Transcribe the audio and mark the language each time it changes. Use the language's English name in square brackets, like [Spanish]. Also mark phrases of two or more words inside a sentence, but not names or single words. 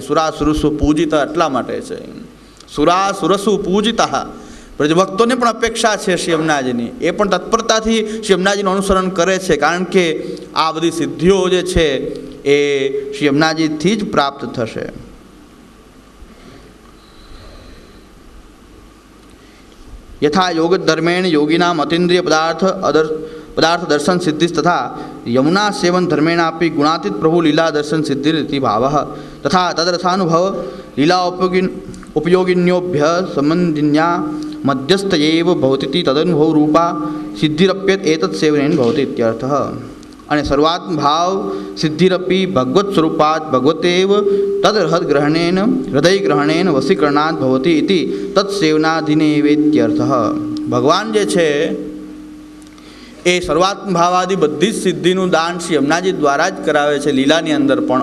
[Sanskrit] सुरा सुरसु पूजित [Gujarati] એટલા માટે છે, [Sanskrit] सुरा सुरसु पूजित. [Gujarati] બ્રજભક્તોને પણ અપેક્ષા છે શ્રી યમુનાજીની, એ પણ તત્પરતાથી શ્રી યમુનાજીનું અનુસરણ કરે છે, કારણ કે આ બધી સિદ્ધિઓ જે છે એ શ્રી યમુનાજીથી જ પ્રાપ્ત થશે. [Sanskrit] यथा योग धर्मेण योगिना अतीन्द्रिय पदार्थ दर्शन सिद्धि तथा यमुना सेवन धर्मेणापि गुणातीत प्रभु लीला दर्शन सिद्धि भाव तथा तदर्थानुभव लीला उपयोगिन्योभ्य संबंधिन्या मध्यस्थ एव भवति तदनुभव रूपा सिद्धिरप्यत एतत् सेवनेन भवति इत्यर्थः. अने सर्वात्म भाव सिद्धिरपी भगवत स्वरूपात भगवतेव तद हृदय ग्रहणेन वशीकरणात भवति इति तत्सेवनाधीनेवेत्यर्थः. [Gujarati] ભગવાન જે છે એ સર્વાત્મ ભાવાદી બધી જ સિદ્ધિનું દાન શ્રી યમુનાજી દ્વારા જ કરાવે છે લીલાની અંદર પણ.